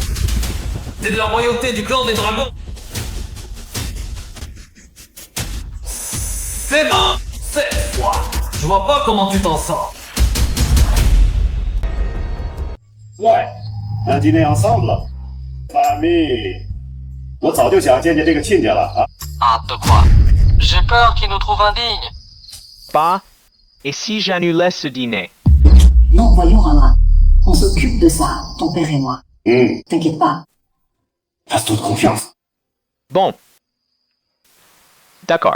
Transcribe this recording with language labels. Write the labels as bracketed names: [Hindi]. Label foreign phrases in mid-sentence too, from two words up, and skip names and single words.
[French] C'est de la royauté du clan des dragons. C'est bon. Cette fois, je vois pas comment tu t'en sors. Ouais, un dîner ensemble. Famille. [Chinese] 我早就想见见这个亲家了啊！ [French] Ah, de quoi? J'ai peur qu'il nous trouve indignes. Bah, et si j'annulais ce dîner? Non, voyons, Rama. On s'occupe de ça, ton père et moi. T'inquiète pas. Fasse toute confiance. Bon. D'accord.